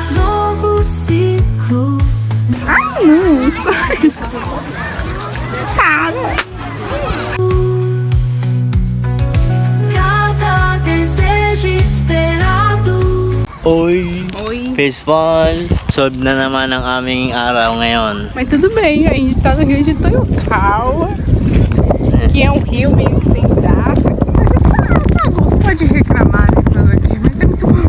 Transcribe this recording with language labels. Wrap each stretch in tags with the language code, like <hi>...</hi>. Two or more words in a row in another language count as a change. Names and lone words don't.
<pt>Novo ciclo. Ai, não, sai. Para. Cada desejo esperado. Oy! Oi. Pessoal!</pt> <tl>Solve na naman ang aming araw ngayon.</tl> <pt>Mas tudo bem, a gente tá no rio de Toyokawa, que é um rio meio que sem graça. Pode reclamar depois aqui, mas é muito bom.</pt>